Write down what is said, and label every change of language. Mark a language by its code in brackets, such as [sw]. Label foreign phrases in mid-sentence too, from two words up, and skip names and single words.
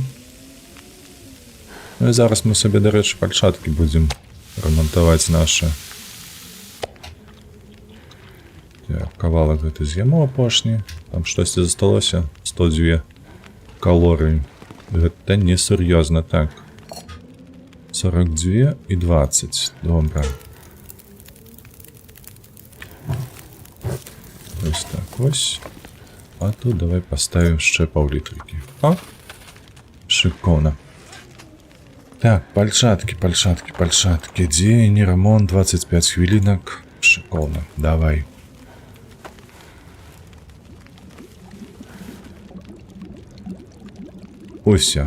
[be] Ну і зараз мы сабе, дарэчы, пальчаткі будзем рамантаваць нашы. Так, кавалак гэты з'яму апошні. Там штосьці засталося. 102 калорыі. Гэта несур'ёзна, так. 42 і 20. Добра. [uk] Ось так, ось. [ru] А тут давай поставим ще паўлітрыкі. О! [be] Шикоўна. Так, пальчаткі. Дзень, ремонт, 25 хвілінак. Шикоўна. Давай. Усё.